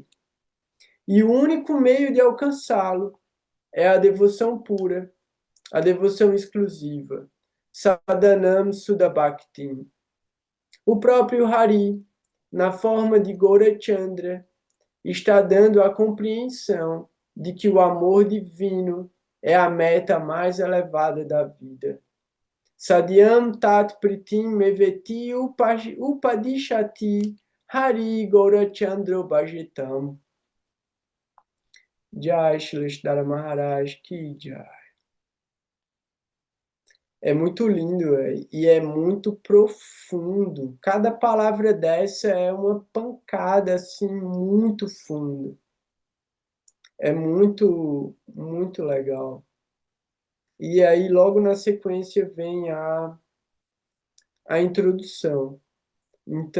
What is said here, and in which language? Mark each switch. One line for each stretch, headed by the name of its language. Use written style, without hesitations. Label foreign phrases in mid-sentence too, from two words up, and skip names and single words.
Portuguese: E o único meio de alcançá-lo é a devoção pura, a devoção exclusiva.
Sanskrit: साधनं शुद्धभक्तिं.
Portuguese: O próprio Hari, na forma de Gaurachandra, está dando a compreensão de que o amor divino é a meta mais elevada da vida.
Sanskrit: साध्यं तत्प्रीतिम् एवेति उपदिशति हरि गौरचन्द्र भजे तम्.
Hindi: जय श्री श्रीधर महाराज की जय.
Portuguese: É muito lindo e é muito profundo. Cada palavra dessa é uma pancada assim muito funda. É muito, muito legal. E aí logo na sequência vem a introdução.